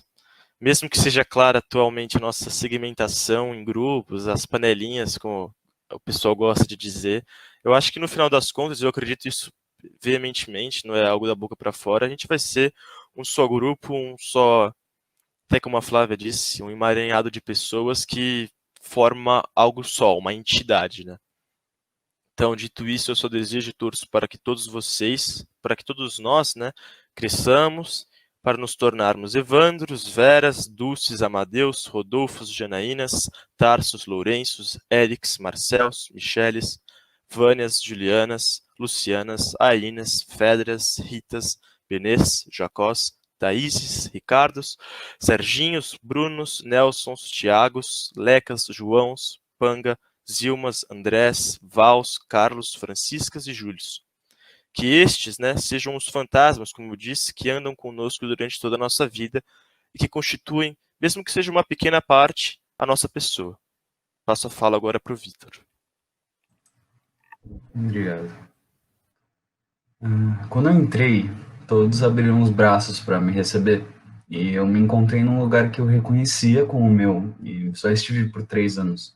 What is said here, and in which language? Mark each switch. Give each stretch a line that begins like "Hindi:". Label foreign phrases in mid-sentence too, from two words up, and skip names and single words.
Portuguese: Mesmo que seja clara atualmente a nossa segmentação em grupos, as panelinhas, como o pessoal gosta de dizer, eu acho que no final das contas, eu acredito isso veementemente, não é algo da boca para fora, a gente vai ser um só grupo, até como a Flávia disse, um emaranhado de pessoas que forma algo só, uma entidade, né? Então, dito isso, eu só desejo e torço para que todos vocês, para que todos nós, né, cresçamos, para nos tornarmos Evandros, Veras, Dulces, Amadeus, Rodolfos, Janaínas, Tarsos, Lourenços, Erics, Marcels, Micheles, Vânias, Julianas, Lucianas, Ainas, Fedras, Ritas, Benês, Jacós, Thaíses, Ricardos, Serginhos, Brunos, Nelsons, Tiagos, Lecas, Joãos, Panga, Zilmas, Andrés, Vals, Carlos, Franciscas e Júlios. Que estes, né, sejam os fantasmas, como eu disse, que andam conosco durante toda a nossa vida e que constituem, mesmo que seja uma pequena parte, a nossa pessoa. Passo a fala agora para o Vitor. Obrigado. Quando eu entrei, todos abriram os braços para me receber e eu me encontrei num lugar que eu reconhecia como o meu e só estive por 3 anos.